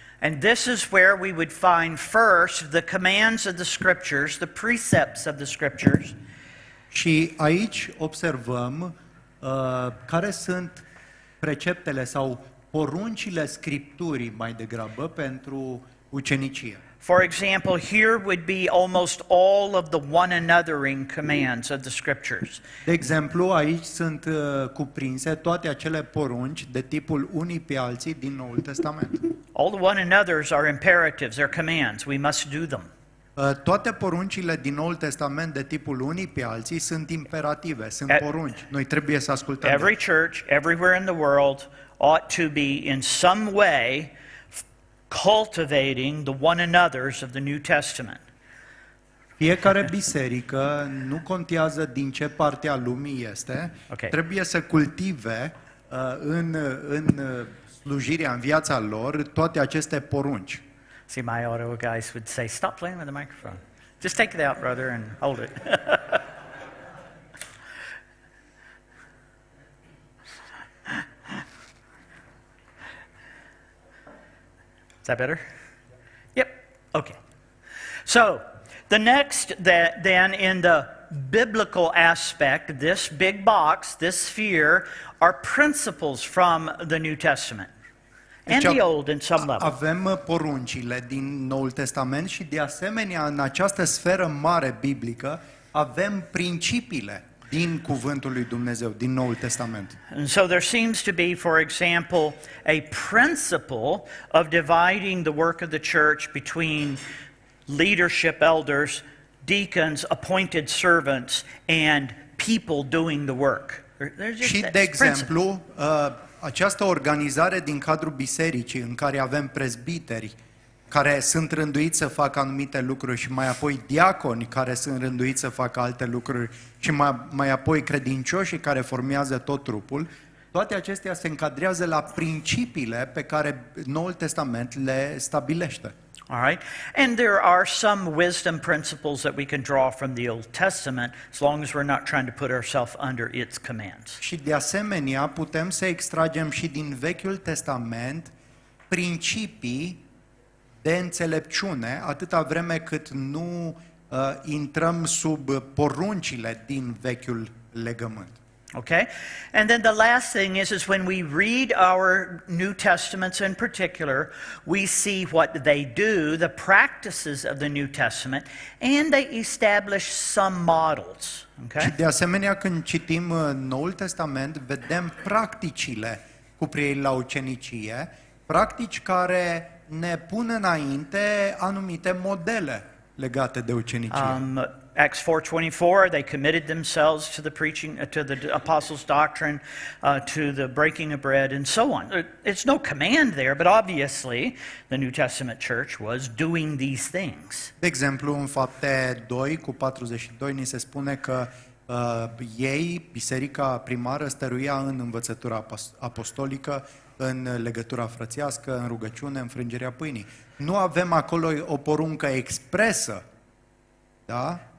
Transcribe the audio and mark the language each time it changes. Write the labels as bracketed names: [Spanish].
[English] And this is where we would find first the commands of the scriptures, the precepts of the scriptures. [Romanian] Și aici observăm care sunt preceptele sau poruncile Scripturii mai degrabă pentru ucenicie. [English] For example, here would be almost all of the one anothering commands of the scriptures. [Romanian] De exemplu, aici sunt cuprinse toate acele porunci de tipul unii pe alții din Noul Testament. [English] All the one anothers are imperatives, they're commands. We must do them. [Romanian] Toate poruncile din Noul Testament de tipul unii pe alții sunt imperative, sunt porunci. Noi trebuie să ascultăm. [English] Every church, everywhere in the world, ought to be in some way cultivating the one anothers of the New Testament. [Romanian] Fiecare biserică, nu contează din ce parte a lumii este, [English] Okay. [Romanian] trebuie să cultive în slujirea, în viața lor, toate aceste porunci. [English] See, my auto guys would say, stop playing with the microphone. Just take it out, brother, and hold it. Is that better? Yep. Okay. So, the next then in the biblical aspect, this big box, this sphere, are principles from the New Testament and [Romanian] Deci [English] the Old in some level. [Romanian] Avem poruncile din Noul Testament și de asemenea în această sferă mare biblică avem principiile din Cuvântul lui Dumnezeu, din Noul Testament. [English] And so there seems to be, for example, a principle of dividing the work of the church between leadership, elders, deacons, appointed servants, and people doing the work. There's just [Romanian] Și, [English] that [Romanian] de [English] principle. [Romanian] exemplu, această organizare din cadrul bisericii în care avem prezbiteri care sunt rânduiți să facă anumite lucruri și mai apoi diaconi care sunt rânduiți să facă alte lucruri și mai apoi credincioșii care formează tot trupul, toate acestea se încadrează la principiile pe care Noul Testament le stabilește. [English] All right? And there are some wisdom principles that we can draw from the Old Testament as long as we're not trying to put ourselves under its commands. [Romanian] Și de asemenea putem să extragem și din Vechiul Testament principii de înțelepciune, atâta vreme cât nu intrăm sub poruncile din Vechiul Legământ. [English] Okay? And then the last thing is when we read our New Testaments in particular, we see what they do, the practices of the New Testament, and they establish some models. [Romanian] Și [English] Okay? [Romanian] de asemenea, când citim Noul Testament, vedem practicile cu privire la ucenicie, practici care ne pun înainte anumite modele legate de ucenicie. [English] Acts 4:24, they committed themselves to the preaching, to the apostles' doctrine, to the breaking of bread, and so on. It's no command there, but obviously the New Testament church was doing these things. [Romanian] De exemplu, în Fapte 2 cu 42 ni se spune că ei, biserica primară, stăruia în învățătura apostolică, în legătura frățească, în rugăciune, în frângerea pâinii. Nu avem acolo o poruncă expresă, da?